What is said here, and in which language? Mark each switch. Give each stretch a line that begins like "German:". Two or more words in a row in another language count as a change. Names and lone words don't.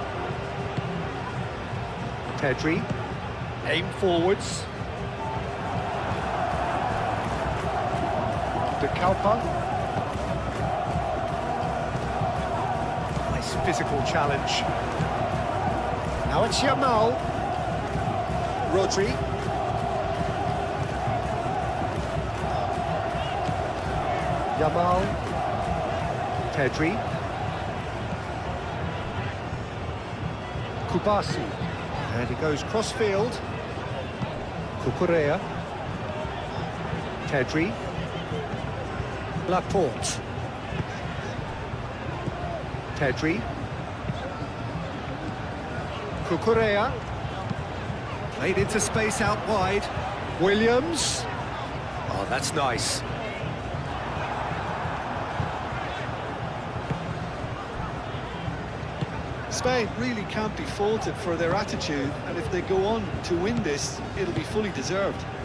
English: Pedri. Aim forwards. De Kalpa. Nice physical challenge. Now it's Yamal. Rodri. Yamal. Pedri. Kubasi. And he goes cross-field. Cucurella. Pedri. Laporte. Pedri. Cucurella. Played into space out wide. Williams. Oh, that's nice. Spain really can't be faulted for their attitude, and if they go on to win this, it'll be fully deserved.